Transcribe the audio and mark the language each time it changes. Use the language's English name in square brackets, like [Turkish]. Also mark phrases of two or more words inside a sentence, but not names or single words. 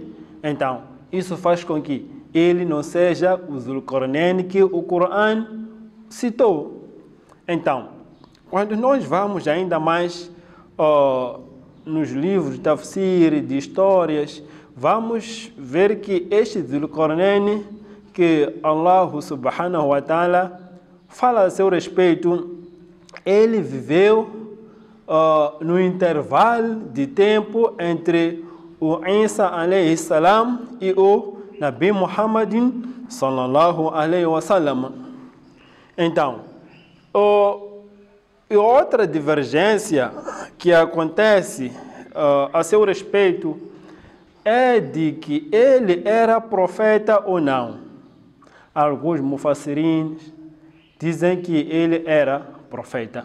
[Portuguese] Então, isso faz com que ele não seja o Zulqarnain que o Corão citou. Então, quando nós vamos ainda mais nos livros de tafsir, de histórias, vamos ver que este Zulqarnain, que [Arabic] الله سبحانه وتعالى [Portuguese] fala a seu respeito, ele viveu no intervalo de tempo entre o Isa [Arabic] عليه السلام [Portuguese] e o [Arabic] نبي محمد صلى الله عليه وسلم. [Portuguese] Então, e outra divergência que acontece a seu respeito é de que ele era profeta ou não. Alguns mufassirins dizem que ele era profeta.